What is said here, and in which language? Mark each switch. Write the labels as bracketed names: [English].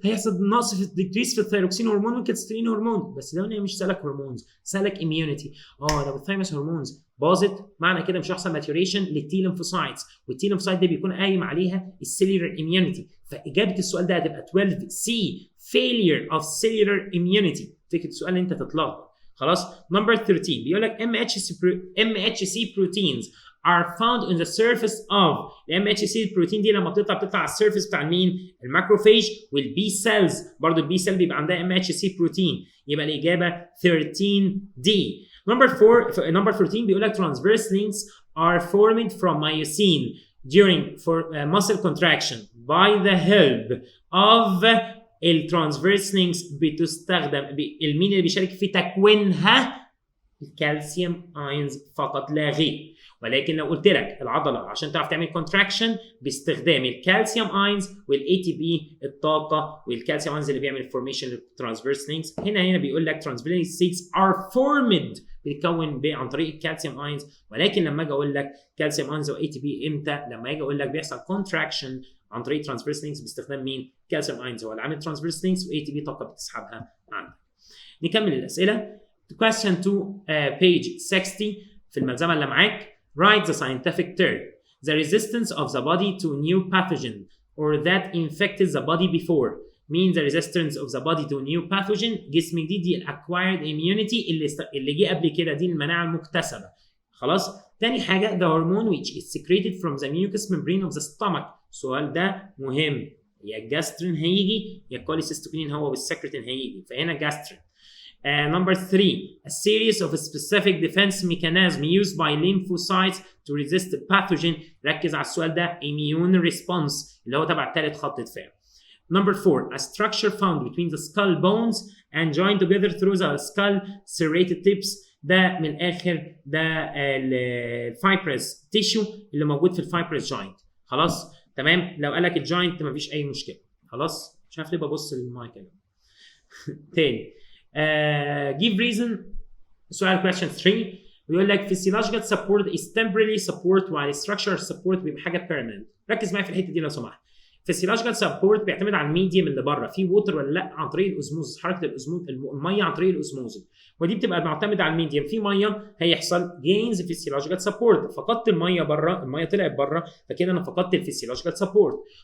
[Arabic] هيحصل نقص في الديكريس في الثيروكسين هرمون والكالسترين هرمون، بس ده مش سالك هرمونز، سالك immunity. لو الثايموس هرمونز باظت معنى كده مش هيحصل ماتيوريشن للتي ليمفوسايتس، والتي ليمفوسايت دي بيكون قايم عليها السيلولار اميونيتي. فاجابه السؤال ده هتبقى 12C [English] failure of cellular immunity. [Arabic] فكره السؤال اللي انت تتلخبط. خلاص. نمبر 13 بيقول لك [English] MHC proteins are found on the surface of. [Arabic] MHC بروتين دي لما بتطلع على السيرفيس بتاع مين؟ الماكروفيج والبي سيلز. برضه البي سيل بيبقى عندها MHC بروتين، يبقى الاجابه 13D. نمبر 14 بيقول لك [English] transverse links are formed from myosin during muscle contraction by the help of. [Arabic] الترانسفيرس لينكس بتستخدم مين اللي بيشارك في تكوينها؟ الكالسيوم اينز فقط لا غير. ولكن لو قلت لك العضله عشان تعرف تعمل كونتراكشن باستخدام الكالسيوم اينز والاي تي بي الطاقه، والكالسيوم اينز اللي بيعمل فورميشن للترانسفيرس لينكس. هنا بيقول لك ترانسفيرس لينكس ار فورمد بيتكون عن طريق الكالسيوم اينز. ولكن لما اجي اقول لك كالسيوم اينز واي تي بي امتى؟ لما اجي اقول لك بيحصل كونتراكشن عن طريق ترانسفيرس لينكس باستخدام مين؟ كالسيوم اينز هو اللي عامل ترانسفيرس لينكس، واي تي بي طاقه بتسحبها عنك. نكمل الاسئله. [English] question 2 page 60 [Arabic] في الملزمه اللي معاك. [English] write the scientific term. The resistance of the body to new pathogen or that infected the body before. means the resistance of the body to new pathogen. [Arabic] جسم جديد دي [English] acquired immunity [Arabic] اللي جه قبل كده دي المناعه المكتسبه. خلاص. تاني حاجه [English] the hormone which is secreted from the mucous membrane of the stomach. [Arabic] السؤال ده مهم، يا الجاسترين هيجي يا الكوليسيستوكينين هو والسكرتين هيجي، فهنا جاسترين. [English] Number 3 a series of specific defense mechanism used by lymphocytes to resist the pathogen. [Arabic] ركز على السؤال ده immune response اللي هو تبع ثالث خط دفاع. [English] Number 4 a structure found between the skull bones and joined together through the skull serrated tips. [Arabic] ده من الاخر ده الفايبرس تيشو اللي موجود في الفايبرس جوينت. خلاص تمام. لو قال لك الجوينت مفيش اي مشكله. خلاص مش عارف ليه ببص للمايك هنا. تاني [English] give reason. [Arabic] سؤال [English] question 3 [Arabic] بيقول لك [English] physiological support is temporary support while structural support [Arabic] بيبقى حاجه [English] permanent. [Arabic] ركز معايا في الحته دي لو سمحت. physiological support بيعتمد على الميديم اللي بره، في ووتر ولا لا، عن طريق الاسموز، حركه الاسموز الميه عن طريق الاسموز، ودي بتبقى معتمده على الميديم. في ميه هيحصل جينز physiological support، فقدت الميه بره، الميه طلعت بره، فكده انا فقدت الفيسيولوجيكال support.